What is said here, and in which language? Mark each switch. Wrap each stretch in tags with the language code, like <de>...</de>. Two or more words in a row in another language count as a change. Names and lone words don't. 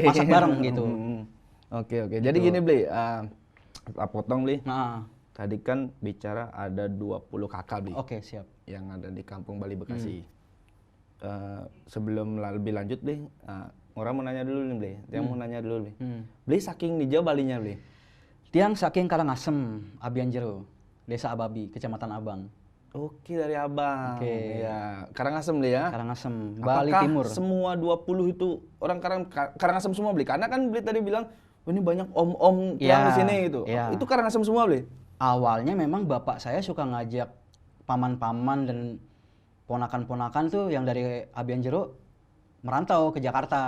<id>Masak bareng gitu. Oke. Jadi gini Bli, potong Bli. Nah, Tadi kan bicara ada 20 kakak Bli. oke, siap. Yang ada di Kampung Bali Bekasi. Sebelum lebih lanjut Bli, orang mau nanya dulu nih Bli. Yang mau nanya dulu Bli.</id> <ban>Bli saking Nija Balinya Bli. Tiang saking Karangasem, Abian Jero, Desa Ababi, Kecamatan Abang.</ban> <id>Oke, dari Abang. Oke. Ya, Karangasem Bli ya. Karangasem, Bali Apakah Timur. semua 20 itu orang Karangasem semua Bli? Karena kan Bli tadi bilang, oh, ini banyak om-om pulang Ya, di sini gitu. ya. Itu Karangasem semua Bli? Awalnya memang bapak saya suka ngajak paman-paman dan ponakan-ponakan tuh yang dari Abian Jero merantau ke Jakarta.</id>